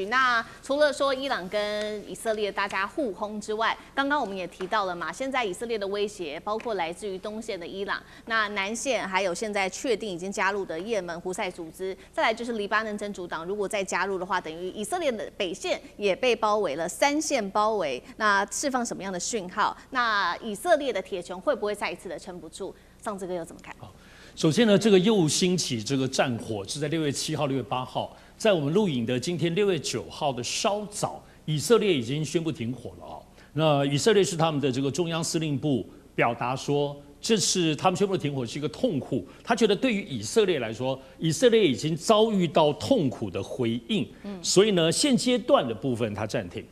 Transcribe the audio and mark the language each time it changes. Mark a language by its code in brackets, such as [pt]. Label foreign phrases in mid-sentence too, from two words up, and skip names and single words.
[zh] 那除了說伊朗跟以色列大家互轟之外，剛剛我們也提到了嘛，現在以色列的威脅包括來自於東線的伊朗，那南線還有現在確定已經加入的也門胡塞組織，再來就是黎巴嫩真主黨，如果再加入的話，等於以色列的北線也被包圍了，3線包圍，那釋放什麼樣的訊號？那以色列的鐵穹會不會再一次的撐不住？上志哥又怎麼看？首先呢，這個又興起這個戰火是在6月7號、6月8號，在我們錄影的今天6月9號的稍早，以色列已經宣布停火了啊。那以色列是他們的這個中央司令部表達說，這是他們宣布的停火是一個痛苦。他覺得對於以色列來說，以色列已經遭遇到痛苦的回應，所以呢，現階段的部分他暫停。